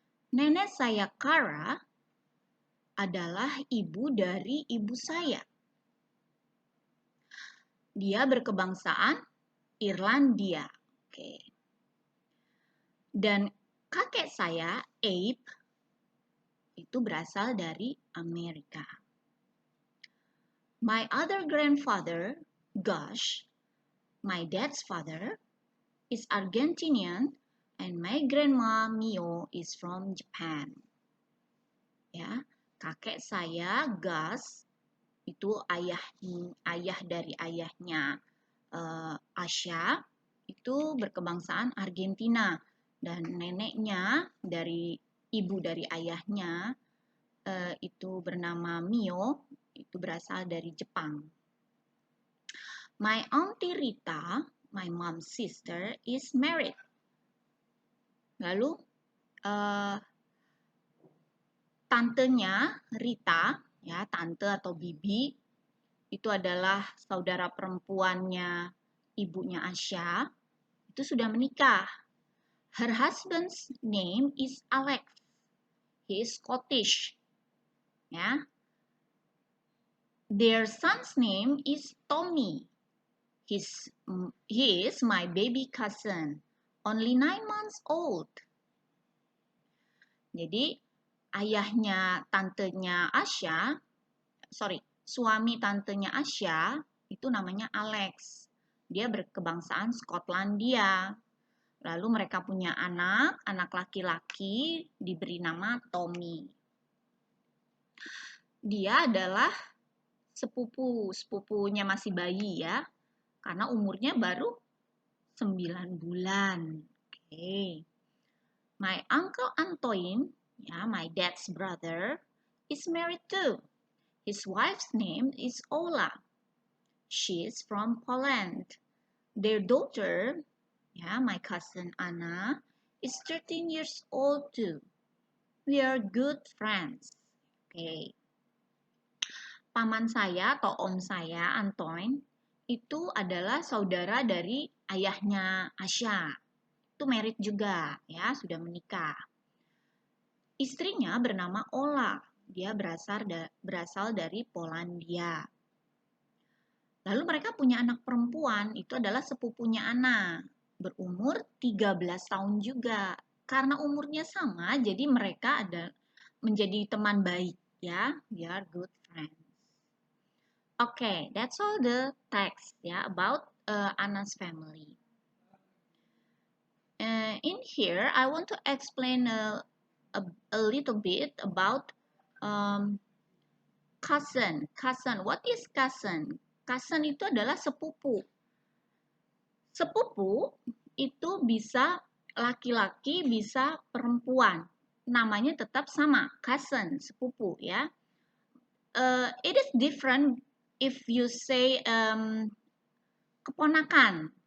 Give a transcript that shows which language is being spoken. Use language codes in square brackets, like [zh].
[id] Nenek saya Cara adalah ibu dari ibu saya. Dia berkebangsaan Irlandia. Oke. Dan kakek saya Abe itu berasal dari Amerika. [en] My other grandfather, Gosh, my dad's father, is Argentinian, and my grandma Mio is from Japan. [id] Ya, kakek saya Gus itu ayah dari ayahnya Asha itu berkebangsaan Argentina, dan neneknya dari ibu dari ayahnya itu bernama Mio, itu berasal dari Jepang. [en] My auntie Rita, my mom's sister, is married. [id] Lalu tantenya Rita, ya, tante atau bibi, itu adalah saudara perempuannya ibunya Asha, itu sudah menikah. [en] Her husband's name is Alex. He is Scottish. Ya. Their son's name is Tommy. He is my baby cousin, only 9 months old. [id] Jadi ayahnya tantenya Asha, suami tantenya Asha itu namanya Alex. Dia berkebangsaan Skotlandia. Lalu mereka punya anak laki-laki diberi nama Tommy. Dia adalah sepupunya masih bayi, ya. Karena umurnya baru 9 bulan. Oke. [en] My uncle Antoine, ya, my dad's brother, is married too. His wife's name is Ola. She is from Poland. Their daughter, ya, my cousin Anna, is 13 years old too. We are good friends. Oke. [id] Paman saya atau om saya, Antoine, itu adalah saudara dari ayahnya Asha. Itu married juga, ya, sudah menikah. Istrinya bernama Ola. Dia berasal dari Polandia. Lalu mereka punya anak perempuan, itu adalah sepupunya Anna, berumur 13 tahun juga. Karena umurnya sama, jadi mereka menjadi teman baik, ya. [en] They are good friends. Okay, that's all the text, ya, about Anna's family. In here, I want to explain a little bit about cousin. Cousin, what is cousin? [id] Cousin itu adalah sepupu. Sepupu itu bisa laki-laki, bisa perempuan. Namanya tetap sama, cousin, sepupu, ya. [en] It is different if you say [id] keponakan.